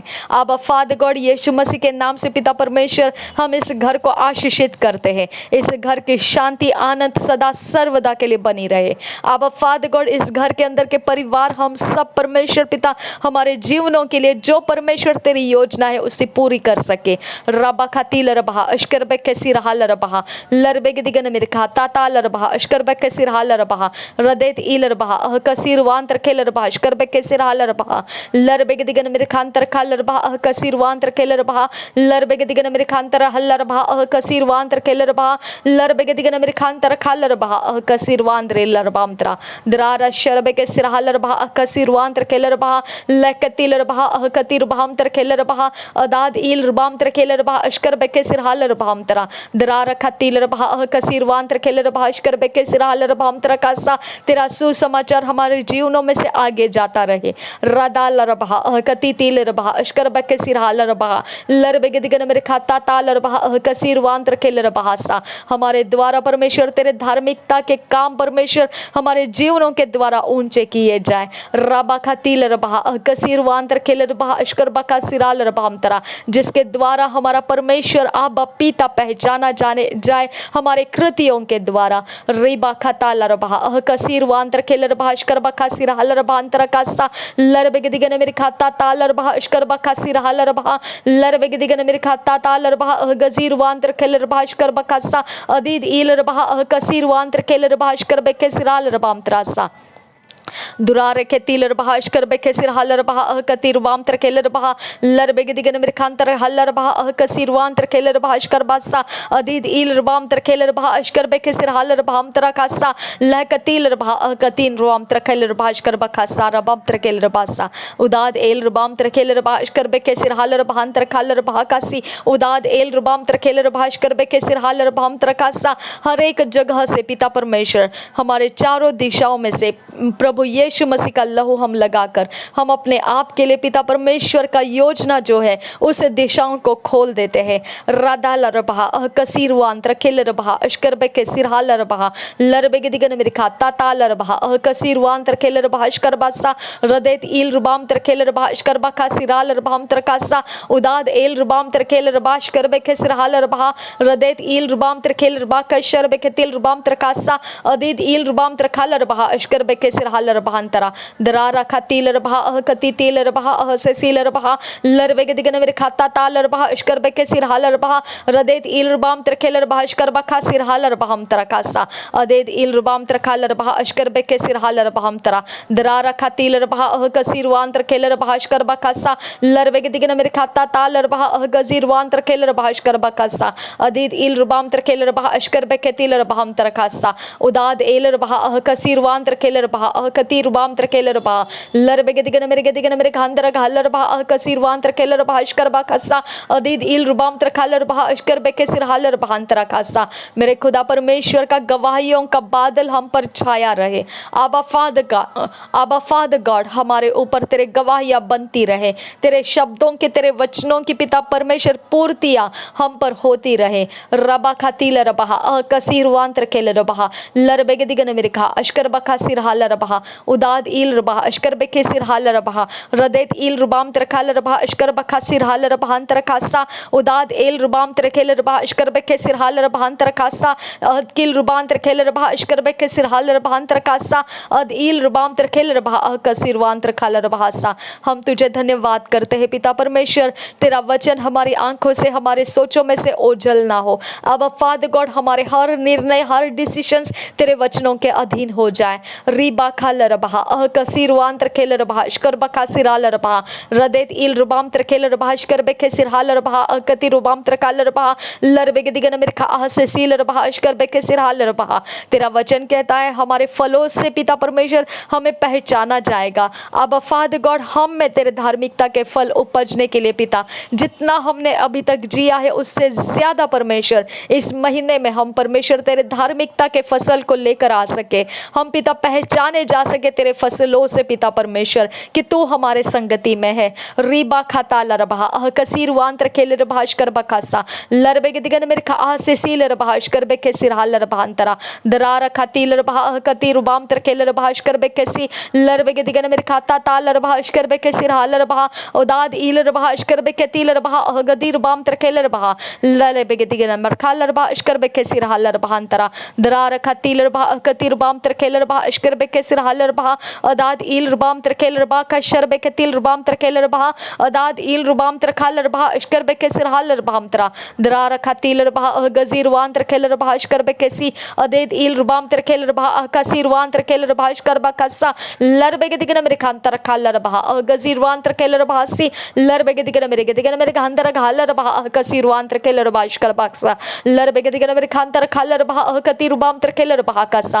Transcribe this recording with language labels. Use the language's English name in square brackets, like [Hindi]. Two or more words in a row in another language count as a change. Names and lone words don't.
[Hindi] आबा [English] Father God [Hindi] यीशु मसीह के नाम से पिता परमेश्वर हम इस घर को आशीषित करते हैं। इस घर की शांति आनंद सदा सर्वदा के लिए बनी रहे। आबा [English] Father God [Hindi] इस घर के अंदर के परिवार हम सब परमेश्वर पिता हमारे जीवनों के लिए जो परमेश्वर तेरी योजना है उसे पूरी कर सके। रबा खातिल रबा अशकर बेकसी रहा लरबा लरबेग दिगन मेरे खाता ताल रबा अशकर बेकसी रहा लरबा रदेत इल रबा कसीर वांतर खेल रबा अशकर बेकसी रहा लरबा लरबेग दिगन मेरे खांतर खाल रबा कसीर वांतर खेल रबा लरबेग दिगन मेरे खांतर हल रबा कसीर वांतर खेल रबा लरबेग दिगन मेरे खांतर खाल रबा कसीर वांद्रे लरबाम त्रा दरारा शरबे के सिरहा लरबा कसीर वांतर खेल रबा लकतिल रबा कतीर बाम तर खेल रबा अदाद इल रबाम तर खेल रबा अशकर बेके सिरहा लरबाम त्रा दरारा खतिल रबा कसीर वांतर खेल रबा अशकर बेके सिरहा लरबाम त्रा कासा तेरा सुसमाचार हमारे जीवनों में से आगे जाता रहे। रदा लरबा कती तिल रबा अशकर बेके सिरहा लरबा लरबेगे दिगन मेरे खाता ताल रबा कसीर वांतर खेल रबा सा हमारे द्वारा परमेश्वर तेरे धार्मिकता के काम परमेश्वर हमारे जीवनों के द्वारा ऊंचे किए जाए। रबा खतिल रबा कसीर वांतर खेल रबा अशकर बका सिराल रबाम तरा जिसके द्वारा हमारा परमेश्वर आबा पिता पहचाना जाने जाए हमारे कृतियों के द्वारा। रिबा खताल रबा कसीर वांतर खेल रबा अशकर बका सिराल रबांतर कासा लरबेगे दिगन मेरे खाता ताल रबा अशकर बका सिराल रबा लरबेगे दिगन मेरे खाता ताल रबा गजीर वांतर खेल रबा अशकर बकासा अदीद इल रबा कसीर वांतर खेल रबा अशकर बेके सिराल रबाम त्रासा दुरारे के तिल रबा अशकर बेके सिर हल रबा कतीर वाम तर खेल रबा लरबेगे दिगन मेरे खांतर हल रबा कसीर वाम तर खेल रबा अशकर बासा अदीद इल रबाम तर खेल रबा अशकर बेके सिर हल रबा हम तर कासा लह कतील रबा कतीन रबाम तर खेल रबा अशकर बखासा रबाम तर खेल रबासा उदाद एल रबाम तर खेल रबा अशकर बेके सिर हल रबा हम तर खाल रबा कासी उदाद एल रबाम तर खेल रबा अशकर बेके सिर हल रबा हम तर कासा हर एक जगह से पिता परमेश्वर हमारे चारों दिशाओं में से प्रभु यीशु मसीह का लहू हम लगाकर हम अपने आप के लिए पिता परमेश्वर का योजना जो है उस दिशाओं को खोल देते हैं। राधा लरबा कसीर वांतर खेल रबा अशकर बेके सिरहा लरबा लरबेगे दिगन मेरे खाता ता लरबा कसीर वांतर खेल रबा अशकर बासा रदेत इल रुबाम तर खेल रबा अशकर बका सिराल रबाम तर कासा उदाद एल रुबाम तर खेल रबा अशकर बेके सिरहा लरबा रदेत इल रुबाम तर खेल रबा कशर बेके तिल रुबाम तर कासा अदीद इल रुबाम तर खाल रबा अशकर बेके सिरहा लरबा दरारा खतिल रबा कती तिल रबा सेसिल रबा लरबेगे दिगन मेरे खाता ताल रबा अशकर बेके सिरहा लरबा रदेत इल रुबाम तर खेल रबा अशकर बका सिरहा लरबा हम तरा कासा अदेद इल रुबाम तर खाल रबा अशकर बेके सिरहा लरबा हम तरा दरारा खतिल रबा कसीर वान तर खेल रबा अशकर बकासा लरबेगे दिगन मेरे खाता ताल रबा गजीर वान तर खेल रबा अशकर बकासा अदेद इल रुबाम तर खेल रबा अशकर बेके तिल रबा हम तरा कासा उदाद एल रबा कसीर वान तर खेल रबा कती रुबाम तर खेल रबा लरबेगे दिगन मेरे खांदर घाल रबा कसीर वान तर खेल रबा अशकर बकासा अदीद इल रुबाम तर खाल रबा अशकर बेके सिरहाल रबा अंतरा कासा। मेरे खुदा परमेश्वर का गवाहियों का बादल हम पर छाया रहे। आबा [English] Father God [Hindi] हमारे ऊपर तेरे गवाहियां बनती रहे, तेरे शब्दों की तेरे वचनों की पिता परमेश्वर पूर्तियां हम पर होती रहे। रबा खातिल रबा कसीर वान तर खेल रबा लरबेगे दिगन मेरे खा अशकर बका सिरहाल रबा उदाद इल रबा अशकर बेके सिरहाल रबा रदेत इल रुबाम तर खाल रबा अशकर बका सिरहाल रबा अंतर कासा उदाद एल रुबाम तर खेल रबा अशकर बेके सिरहाल रबा अंतर कासा अद किल रुबाम तर खेल रबा अशकर बेके सिरहाल रबा अंतर कासा अद इल रुबाम तर खेल रबा कसीर वान तर खाल रबा सा। हम तुझे धन्यवाद करते हैं पिता परमेश्वर, तेरा वचन हमारी आंखों से हमारे सोचों में से ओझल ना हो। अब [English] Father God [Hindi] हमारे हर निर्णय हर डिसीजंस तेरे वचनों के अधीन हो जाए। रीबा halar baha kasir wan trekeler baha shkar bakasir halar baha radet il rubam trekeler baha shkar bekesir halar baha kati rubam trekaler baha लरबेगे दिगन मेरे खा से सील रहा अशकर बेके सिर हाल रहा। तेरा वचन कहता है हमारे फलों से पिता परमेश्वर हमें पहचाना जाएगा। अब [English] Father God [Hindi] हम में तेरे धार्मिकता के फल उपजने के लिए पिता जितना हमने अभी तक जिया है उससे ज्यादा परमेश्वर इस महीने में हम परमेश्वर तेरे धार्मिकता के फसल को लेकर आ सके। हम पिता पहचाने जा सके तेरे फसलों से पिता परमेश्वर कि तू हमारे संगति में है। रीबा खाता लरबा कसीर वांत्र खेल रभाष कर बखासा लरबेगे दिगन मेरे खा से सील रभाष कर बेके सिर हाल रभांतरा दरार खाती लरबा कती रुबाम तर खेल रभाष कर बेके सी लरबेगे दिगन मेरे खाता ताल रभाष कर बेके सिर हाल रभा उदाद ईल रभाष कर बेके तील रभा गदी रुबाम तर खेल रभा लरबेगे दिगन मर खाल रभाष कर बेके सिर हाल रभांतरा दरार खाती लरबा कती रुबाम तर खेल रभाष कर बेके सिर हाल रभा उदाद ईल रुबाम तर खेल रभा का शर बेके तील रुबाम तर खेल रभा उदाद ईल रुबाम तर खाल रभा अशकर बेके सिर हाल रभांतरा दरार खाती लरभा गजीर वान तर खेल रभा अशकर बेके सी अदेद ईल रुबाम तर खेल रभा कसीर वान तर खेल रभा अशकर बकसा लरबेगे दिगन मेरे खांतर खाल रभा गजीर वान तर खेल रभा सी लरबेगे दिगन मेरे खांतर खाल रभा कसीर वान तर खेल रभा अशकर बकसा लरबेगे दिगन मेरे खांतर खाल रभा कती रुबाम तर खेल रभा कसा।